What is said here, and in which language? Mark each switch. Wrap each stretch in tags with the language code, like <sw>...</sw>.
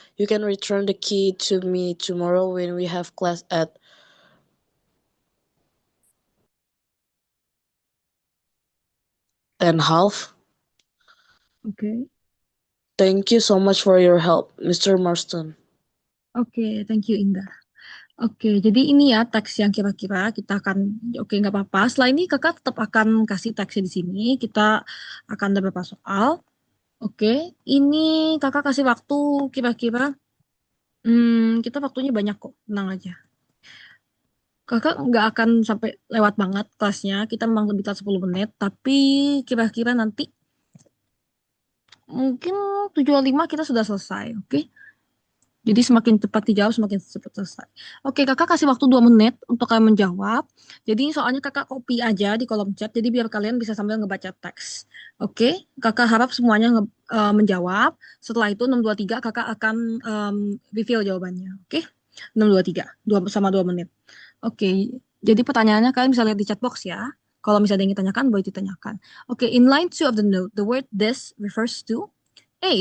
<en>You can return the key to me tomorrow when we have class at 10:30.</en> <id>Oke.</id> <en>Thank you so much for your help, Mr. Marston. Oke, thank you Indah.</en> <id>Oke, jadi ini ya teks yang kira-kira kita akan, oke nggak apa-apa. Setelah ini kakak tetap akan kasih teksnya di sini. Kita akan ada beberapa soal. Oke, ini kakak kasih waktu kira-kira, kita waktunya banyak kok, tenang aja. Kakak nggak akan sampai lewat banget kelasnya, kita memang lebih telat 10 menit, tapi kira-kira nanti mungkin 7.05 kita sudah selesai, oke? Jadi semakin cepat dijawab, semakin cepat selesai. Oke, kakak kasih waktu 2 menit untuk kalian menjawab. Jadi soalnya kakak copy aja di kolom chat, jadi biar kalian bisa sambil ngebaca teks. Oke, kakak harap semuanya menjawab. Setelah itu 623 kakak akan reveal jawabannya. Oke, 623, 2 menit. Oke, jadi pertanyaannya kalian bisa lihat di chat box ya. Kalau misalnya ada yang ditanyakan, boleh ditanyakan.</id> <en>Oke, in line 2 of the note, the word this refers to A.</en>